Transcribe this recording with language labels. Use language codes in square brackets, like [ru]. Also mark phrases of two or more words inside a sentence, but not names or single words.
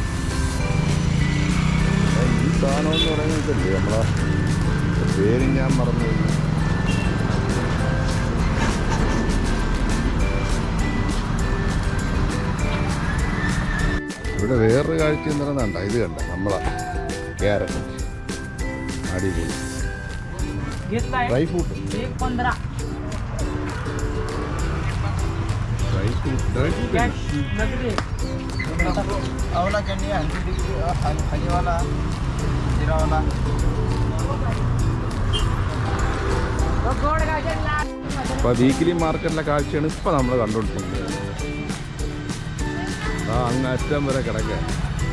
[ml] ഈ സാധനം എന്ന് പറയുന്നത് ഇതല്ലേ, നമ്മളെ പേര് ഞാൻ മറന്നു. ഇവിടെ വേറൊരു കാഴ്ച എന്ന് പറയുന്നത് ഇത് കണ്ട നമ്മളെ ക്യാരറ്റ്, അടിപൊളി. [en] dry fruit 15 dry fruit [hi] नकली आवला कैंडी हनी वाला जीरा वाला [ml] അപ്പോൾ [en] weekly marketile [ml] കാഴ്ചയാണ് ഇപ്പോൾ നമ്മൾ കണ്ടുകൊണ്ടിരിക്കുന്നത്. അങ്ങ് അറ്റം വരെ കിടക്കുക.